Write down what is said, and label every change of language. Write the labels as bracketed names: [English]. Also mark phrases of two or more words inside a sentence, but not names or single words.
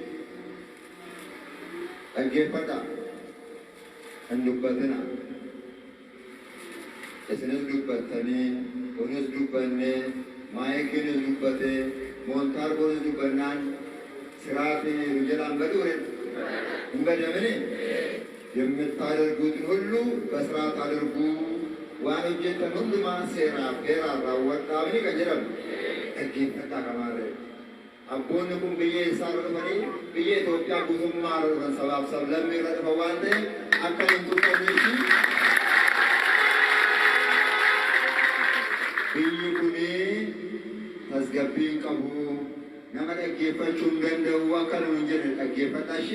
[Oromo] dhaggeeffadha hin dubbatina isinis dubbattanii kunis dubbannee maayikiinis dubbatee moontaarbonis dubbannaan siraatii nu jalaan baduuren hin badamini [Amharic] የምታደርጉትን ሁሉ በስርዓት አድርጉ [Oromo] waan hojjetan hundumaa seeraaf heeraan raawwadhaafni kan jedhamu dhaggeeffadhaa kamaarree. Abboonni kun biyya isaan dhufanii biyya Itoophiyaa guutummaa irra dhufan sabaaf sablammii irra dhufan waan ta'eef akka hin tuqanneefi biyyi kunii tasgabbiin qabu nama dhaggeeffachuu hin danda'u akka nu hin jedhe dhaggeeffadhaashi.